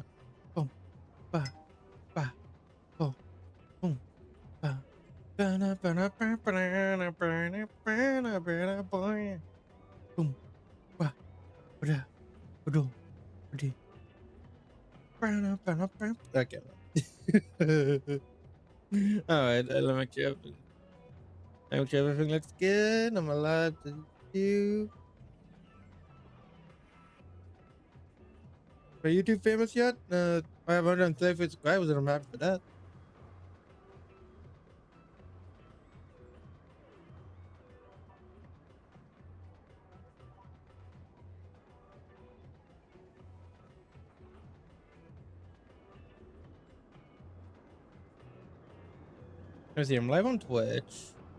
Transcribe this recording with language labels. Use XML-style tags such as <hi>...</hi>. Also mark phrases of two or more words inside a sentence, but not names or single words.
<en>Bum, ba, ba, bum, bum, ba. Ba, na, ba, na, ba, ba, na, na, ba, na, ba, na, ba, na, boy. Bum, ba, ba, da, ba, do, ba, di. Ba, na, ba, na, ba. Okay. All right, let me make sure everything looks good. I'm alive to do. Are you too famous yet? I have 130 subscribers and I'm happy for that. Let's see, I'm live on Twitch.</en>